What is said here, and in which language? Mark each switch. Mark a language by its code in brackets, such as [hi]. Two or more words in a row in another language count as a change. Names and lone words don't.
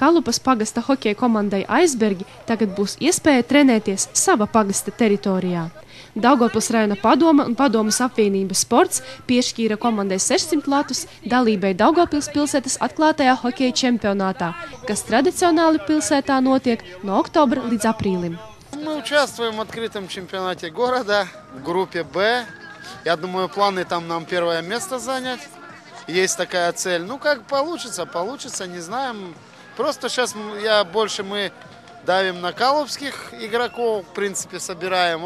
[lv] Kalupas pagasta hokeja komandai Aizbergi tagad būs iespēja trenēties sava pagasta teritorijā. Daugavpils rajona padome un padomes apvienība sports piešķīra komandai 600 latus dalībai Daugavpils pilsētas atklātajā hokeja čempionātā, kas tradicionāli pilsētā notiek no oktobra līdz aprīlim. [ru] Мы участвуем в открытом чемпионате города в группе «Б». Я думаю, планы там нам первое место занять. Есть такая цель. Ну, как получится, не знаем. Просто сейчас мы давим на калупских игроков, в принципе, собираем.